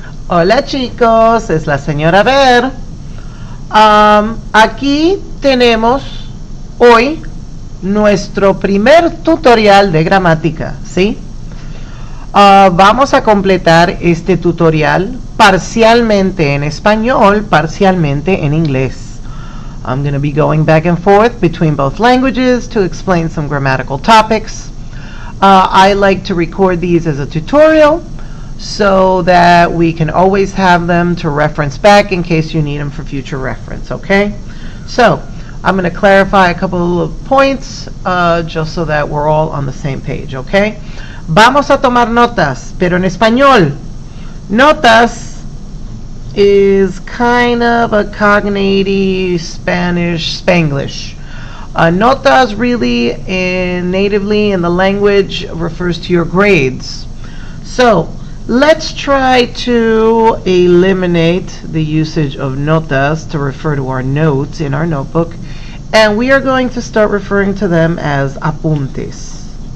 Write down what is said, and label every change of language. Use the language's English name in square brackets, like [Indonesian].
[Spanish] Hola chicos, es la señora Ver. Aquí tenemos hoy nuestro primer tutorial de gramática, ¿sí? Vamos a completar este tutorial parcialmente en español, parcialmente en inglés. [English] I'm going to be going back and forth between both languages to explain some grammatical topics. I like to record these as a tutorial so that we can always have them to reference back in case you need them for future reference, okay? So, I'm going to clarify a couple of points just so that we're all on the same page, okay? [Spanish] Vamos a tomar notas, pero en español. [English] Notas is kind of a cognate Spanish Spanglish. Notas really natively in the language refers to your grades. So let's try to eliminate the usage of notas to refer to our notes in our notebook, and we are going to start referring to them as apuntes.